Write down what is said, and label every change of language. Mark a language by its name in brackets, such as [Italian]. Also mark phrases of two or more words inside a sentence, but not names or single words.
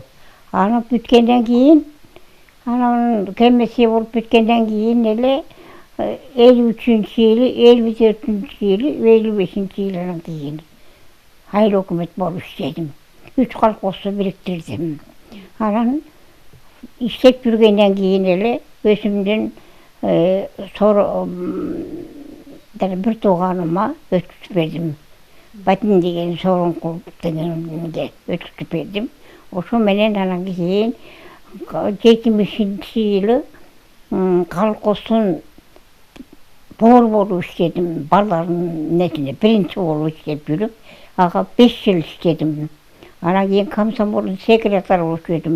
[Kyrgyz] Аны бүткөндөн кийин, анан комиссия болуп бүткөндөн кийин эле 53-жылы, 54-жылы, 55-жылдан кийин айыл өкмөт болуп иштедим. 3 колхозду бириктирдим. Анан иштеп жүргөндөн кийин эле өзүмдүн bir tууганыма [Kazakh] өткізіп бердім. Батин деген Сооронкул дегенге өткізіп бердім. [Kyrgyz] Ошо менен анан кийин 70-жылы колхоздун болуп иштедим. Балдардын нетине биринчи болуп иштеп жүрүп, ага 5 жыл иштедим. Анан кийин комсомолдун секретары болуп жүрдүм.